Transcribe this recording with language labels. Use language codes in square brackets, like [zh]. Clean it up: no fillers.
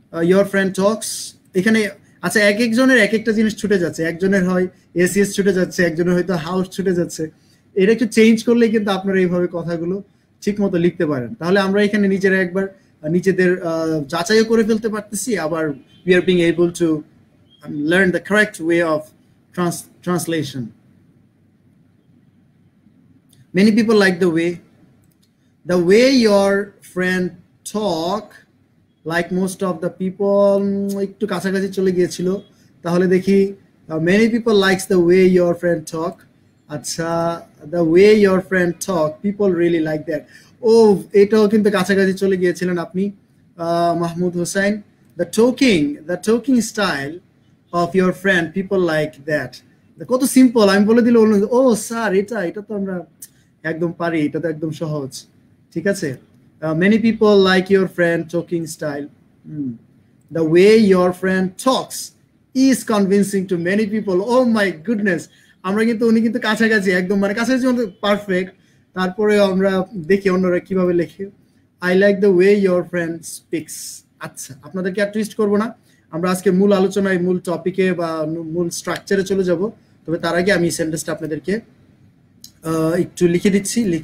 [en] your friend talks, [bn] এখানে আচ্ছা এক একজনের এক একটা জিনিস ছুটে যাচ্ছে, একজনের হয় এসিএস ছুটে যাচ্ছে, একজনের হয়তো হাউস ছুটে যাচ্ছে। এটা একটু চেঞ্জ করলে কিন্তু আপনারা এইভাবে কথাগুলো ঠিক মতো লিখতে পারেন। তাহলে আমরা এখানে নিজেরা একবার নিজেদের যাচাইও করে ফেলতে পারতেছি, আবার [en] We are being able to learn the correct way of translation. Many people like the way your friend talk, like most of the people [bn] একটু কাছাকাছি চলে গিয়েছিল, তাহলে দেখি [en] many people likes the way your friend talk. আচ্ছা, the way your friend talk, people really like that. [bn] ও এটাও কিন্তু কাছাকাছি চলে গিয়েছিলেন আপনি Mahmud Hossain. [en] the talking style of your friend, people like that. [bn] কত সিম্পল, আমি বলে দিলে ও স্যার এটা তো আমরা একদম পারি, এটা তো একদম সহজ। [en] ঠিক আছে, many people like your friend talking style. The way your friend talks is convincing to many people. Oh my goodness, [bn] আমরা কিন্তু উনি কিন্তু কাছাকাছি একদম, মানে কাছাকাছি পারফেক্ট। তারপরে আমরা দেখি অন্যরা কিভাবে লেখে। [en] I like the way your friend speaks. [bn] আচ্ছা, আপনাদেরকে আর টুইস্ট করবো না, আমরা আজকে মূল আলোচনায়, মূল টপিকে বা মূল স্ট্রাকচারে চলে যাব। তবে তার আগে আমি সেন্টেন্সটা আপনাদেরকে একটু লিখে দিচ্ছি।